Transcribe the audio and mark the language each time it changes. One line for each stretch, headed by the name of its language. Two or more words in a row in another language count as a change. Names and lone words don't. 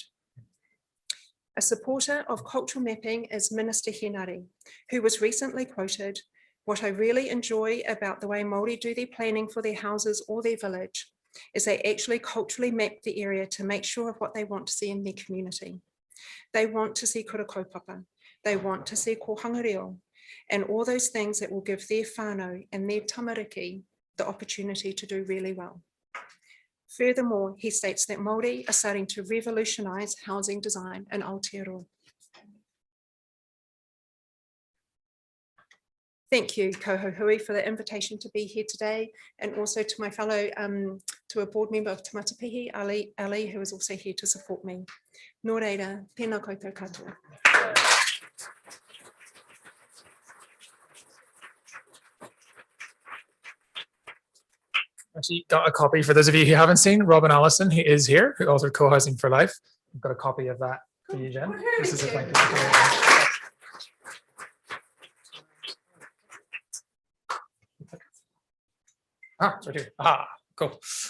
English: A supporter of cultural mapping is Minister Henare, who was recently quoted, "What I really enjoy about the way Māori do their planning for their houses or their village is they actually culturally map the area to make sure of what they want to see in their community. They want to see
Māori: kura kaupapa.
English: They want to see
Māori: kohanga reo,
English: and all those things that will give their whānau and their tamariki the opportunity to do really well. Furthermore, he states that Māori are starting to revolutionise housing design in Aotearoa. Thank you, CoHoHui, for the invitation to be here today, and also to my fellow, to a board member of Te Matapihi, Ali, who is also here to support me.
Māori: Nō reira, tēnā koutou katoa.
English: Actually got a copy for those of you who haven't seen. Robin Allison, who is here, who authored Co-Housing for Life. I've got a copy of that for you, Jen. This is a thank you. It's right here. Cool.